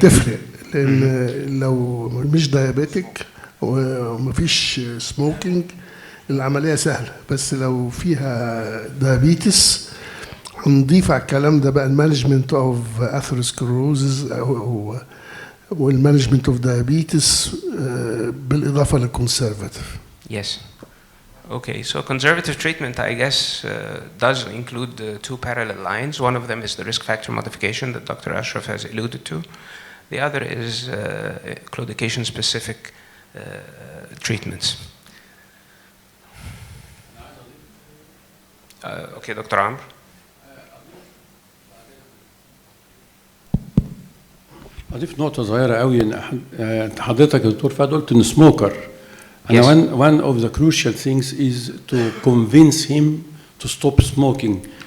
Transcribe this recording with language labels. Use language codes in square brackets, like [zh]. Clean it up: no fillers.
[ar] تفرق لأن لو مش دايابيتك ومفيش سموكينج العملية سهلة، بس لو فيها دايابيتس هنضيف على الكلام ده بقى المانجمنت اوف اثيروسكلروزز والمانجمنت اوف دايابيتس بالإضافة للكونسرفاتيف. [en] Yes. Okay, so conservative treatment, I guess, does include two parallel lines. One of them is the risk factor modification that Dr. Ashraf has alluded to. The other is claudication-specific treatments. Okay, Dr. Amr. [ar] أضيف نقطة صغيرة قوي إن حضرتك يا دكتور فهد قلت إن سموكر. [en] And one of the crucial things is to convince him to stop smoking.